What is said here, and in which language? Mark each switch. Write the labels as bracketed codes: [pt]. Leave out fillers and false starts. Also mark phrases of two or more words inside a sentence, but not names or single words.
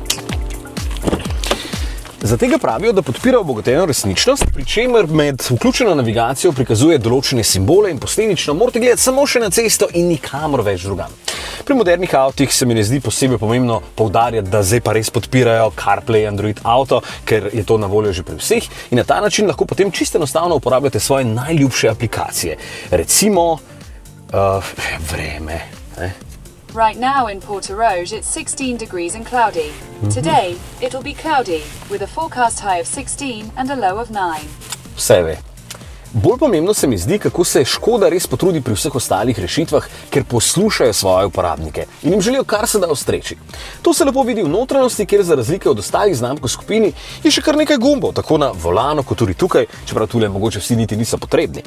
[sl] Za tega pravijo, da podpira obogateno resničnost, pri čemer med vključeno navigacijo prikazuje določene simbole in posledično morate gledati samo še na cesto in nikamor več drugam. Pri modernih avtih se mi ne zdi posebej pomembno poudarjati, da zdaj pa res podpirajo CarPlay, Android Auto, ker je to na voljo že pri vseh in na ta način lahko potem čisto enostavno uporabljate svoje najljubše aplikacije. Recimo vreme. [en] Right now in Portorož, it's 16 degrees and cloudy. Today, it'll be cloudy, with a forecast high of 16 and a low of 9. [sl] Vse ve. Bolj pomembno se mi zdi, kako se Škoda res potrudi pri vseh ostalih rešitvah, ker poslušajo svoje uporabnike in jim želijo kar se da ostreči. To se lepo vidi v notranjosti, kjer za razlike od ostalih znamk v skupini je še kar nekaj gumbov, tako na volanu kot tudi tukaj, čeprav tule mogoče vsi niti niso potrebni.